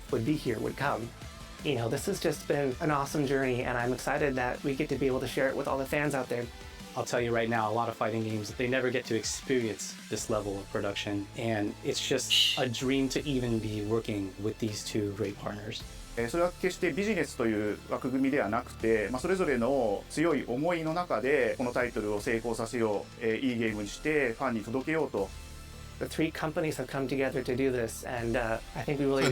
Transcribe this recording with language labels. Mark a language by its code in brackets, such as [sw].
[en] would be here, would come. You know, this has just been an awesome journey, and I'm excited that we get to be able to share it with all the fans out there. I'll tell you right now, a lot of fighting games, they never get to experience this level of production, and it's just a dream to even be working with these two great partners. [ja] それは決してビジネスという枠組みではなくて、それぞれの強い思いの中でこのタイトルを成功させよう、いいゲームにしてファンに届けようと。 [en] The 3 companies have come together to do this, and I think we really